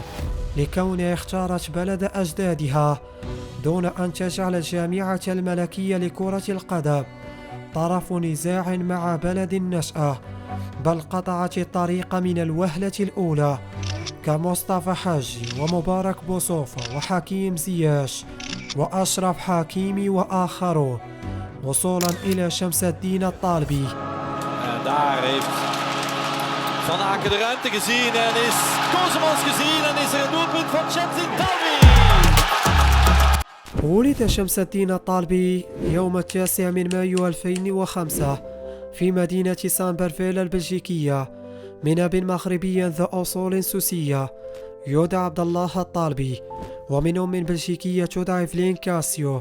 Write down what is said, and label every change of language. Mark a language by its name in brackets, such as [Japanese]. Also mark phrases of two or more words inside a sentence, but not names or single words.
[Arabic] لكونها اختارت بلد أجدادها دون أن تجعل الجامعة الملكية لكرة القدم طرف نزاع مع بلد النشأة، بل قطعت الطريق من الوهلة الأولى كمصطفى حاجي ومبارك بوصوفة وحكيم زياش وأشرف حكيمي وآخرون، وصولا إلى شمس الدين الطالبي. [Dutch] Daar heeft Van Aken de ruimte gezien en is Kosemans gezien en is er een doelpunt van Shams Talbi. [Arabic] ولد شمس الدين الطالبي يوم 9 مايو 2005 في مدينة سامبرفيل البلجيكية من أب مغربي ذو أصول سوسية يدعى عبد الله الطالبي، ومن أم بلجيكية تدعى إفلين كاسيو.